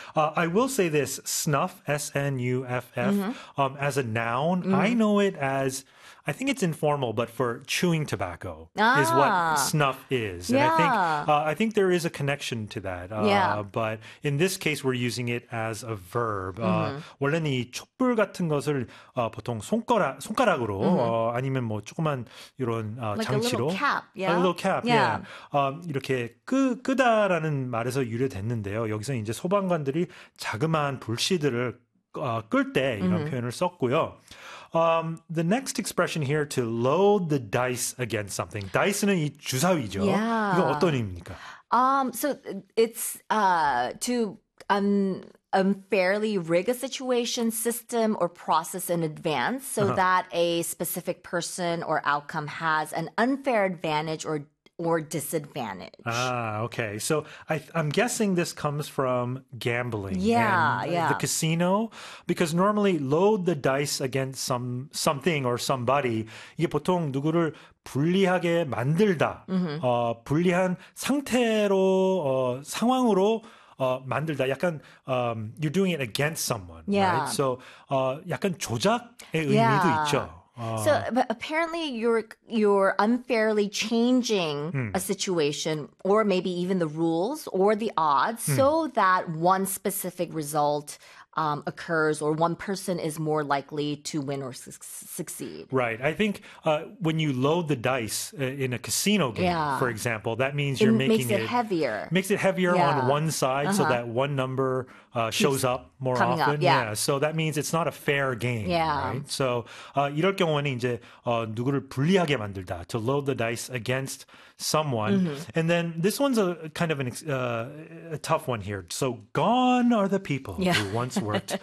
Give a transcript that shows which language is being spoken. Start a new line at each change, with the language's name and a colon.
English: I will say this, snuff, S-N-U-F-F, as a noun, I know it as, I think it's informal, but for chewing tobacco is what snuff is. Yeah. And I think there is a connection to that. But in this case, we're using it as a verb.
Korean: 원래는 이 촛불 같은 것을 보통 손가락으로 아니면 뭐 조그만 이런 장치로.
English: Like a little cap. Yeah? A little cap, yeah.
Korean: 이렇게 끄다라는 말에서 유래됐는데요. 여기서 이제 소방관들이 자그마한 불씨들을 끌 때 이런 표현을 썼고요.
English: The next expression here to load the dice against something.
Korean: Dice는 이 주사위죠.
English: Yeah.
Korean: 이거 어떤 의미입니까?
English: So it's to unfairly rig a situation, system, or process in advance so that a specific person or outcome has an unfair advantage or disadvantage. Okay. So I'm guessing this comes from gambling. Yeah. The casino. Because normally load the dice against something or somebody.
Korean: 이게 보통 누구를 불리하게 만들다. 불리한 상태로, 상황으로 만들다. 약간
English: you're doing it against someone. Yeah. Right?
Korean: So 약간 조작의 의미도 있죠.
English: So but apparently you're unfairly changing a situation or maybe even the rules or the odds so that one specific result occurs or one person is more likely to win or succeed. Right. I think when you load the dice in a casino game, for example, that means it makes it heavier. Makes it heavier on one side so that one number shows up more coming often. Up, yeah. Yeah. So that means it's not a fair game. Yeah. Right?
Korean: So 이럴 경우에는 이제 누구를 불리하게 만들다.
English: To load the dice against someone. And then this one's a kind of a tough one here. So gone are the people who once worked